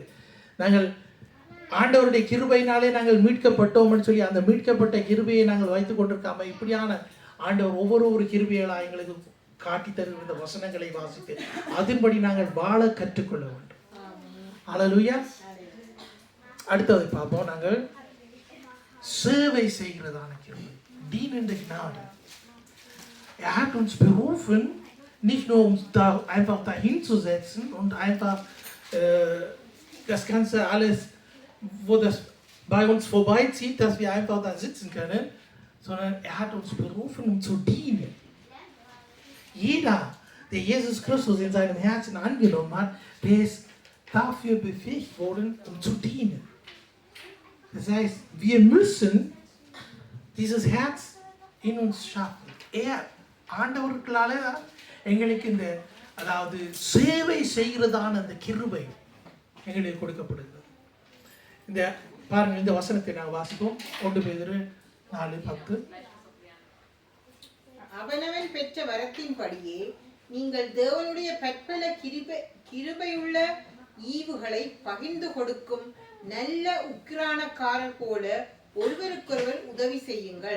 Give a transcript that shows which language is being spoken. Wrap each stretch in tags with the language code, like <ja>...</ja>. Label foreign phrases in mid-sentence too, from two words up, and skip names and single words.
<ta>நாங்கள் ஆண்டவருடைய கிருபையினாலே நாங்கள் மீட்கப்பட்டோம்னு சொல்லி அந்த மீட்கப்பட்ட கிருபையை நாங்கள் வைத்து கொண்டிருக்காம இப்படியான ஆண்டவர் ஒவ்வொரு கிருபைகளாக எங்களுக்கு காட்டி தருகிற இந்த வசனங்களை வாசித்து அதன்படி நாங்கள் வாழ கற்றுக்கொள்ள வேண்டும். அல்லேலூயா. அடுத்தது பார்ப்போம். நாங்கள் சேவை செய்கிறதான கிருபை.</ta> <de>Dienende Gnade. Hat uns berufen, nicht nur uns da einfach dahin zu setzen und einfach das Ganze alles, wo das bei uns vorbeizieht, dass wir einfach da sitzen können, sondern hat uns berufen, um zu dienen. Jeder, der Jesus Christus in seinem Herzen angenommen hat, der ist dafür befähigt worden, um zu dienen. Das heißt, wir müssen dieses Herz in uns schaffen.</de> <ta>ஆண்டவர்களால எங்களுக்கு இந்த அதாவது சேவை செய்கிறதான அந்த கிருபை எங்களுக்கு கொடுக்கப்படுகிறது. இந்த பாருங்கள், இந்த வசனத்தை நாங்கள் வாசிப்போம். 1 பேதுரு 4:10. அவனவன் பெற்ற வரத்தின்படியே நீங்கள் தேவனுடைய பற்பல கிருபையுள்ள ஈவுகளை பகிர்ந்து கொடுக்கும் நல்ல உக்கிரானக்காரர் போல ஒருவருக்கொருவர் உதவி செய்யுங்கள்.</ta>